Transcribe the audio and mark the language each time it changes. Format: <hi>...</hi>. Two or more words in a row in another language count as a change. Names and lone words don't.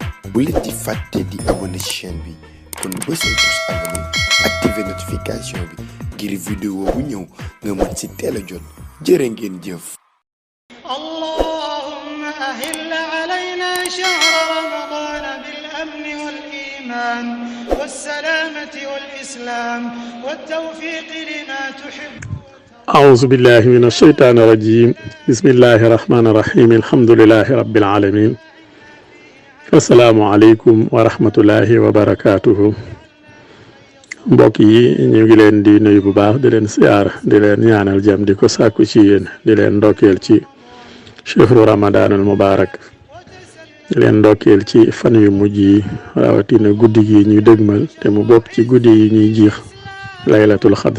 <wo>bu leen di fàtte di abonné ci chaîne bi kon bësal</wo> <fr>tous abonné activer notification</fr> <wo>bi ngir vidéo bu ñëw nga mën ci teel a jot jërë ngeen jëf.</wo> <ar>اللهم أهل علينا شهر رمضان بالأمن والإيمان والسلامة والإسلام والتوفيق لما تحب. أعوذ بالله من الشيطان الرجيم. بسم الله الرحمن الرحيم. الحمد لله رب العالمين. السلام عليكم ورحمة الله وبركاته.</ar> <wo>mbokk yi ñu ngi leen di nuyu bu baax di leen siyaar di leen ñaanal jàmm di ko sàkku ci yéen di leen ndokkeel ci</wo> <ar>شهر رمضان المبارك</ar> <wo>di leen ndokkeel ci fan yu mujj yi rawatina guddi gi ñuy dëgmal te mu bokk ci guddi yi ñuy jiix</wo> <ar>ليلة القدر.</ar>